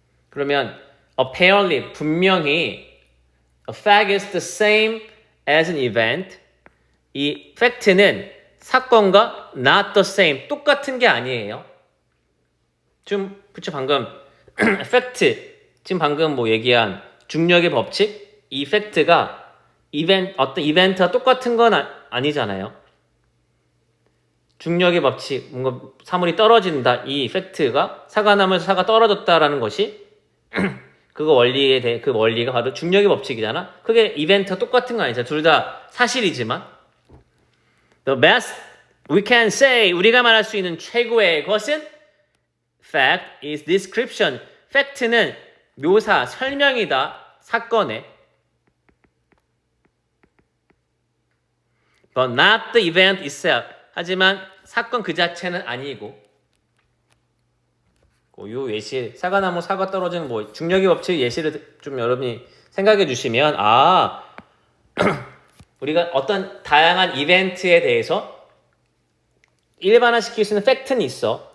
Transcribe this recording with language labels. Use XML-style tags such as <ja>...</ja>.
<ko>그러면</ko> <en>apparently</en> <ko>분명히</ko> <en>a fact is the same as an event.</en> <ko>이 팩트는 사건과</ko> <en>not the same</en> <ko>똑같은 게 아니에요. 지금 그쵸 방금 팩트 지금 방금 뭐 얘기한 중력의 법칙 이 팩트가 어떤 이벤트와 똑같은 건 아니잖아요. 중력의 법칙 뭔가 사물이 떨어진다 이 팩트가 사과나무에서 사과 떨어졌다라는 것이 그 원리가 바로 중력의 법칙이잖아. 그게 이벤트와 똑같은 건 아니잖아. 둘 다 사실이지만</ko> <en>the best we can say</en> <ko>우리가 말할 수 있는 최고의 것은</ko> <en>fact is description.</en> <ko>팩트는 묘사, 설명이다. 사건의</ko> <en>but not the event itself.</en> <ko>하지만 사건 그 자체는 아니고 요 예시 사과나무 사과 떨어지는 뭐 중력의 법칙 예시를 좀 여러분이 생각해 주시면 우리가 어떤 다양한 이벤트에 대해서 일반화시킬 수 있는 팩트는 있어.</ko>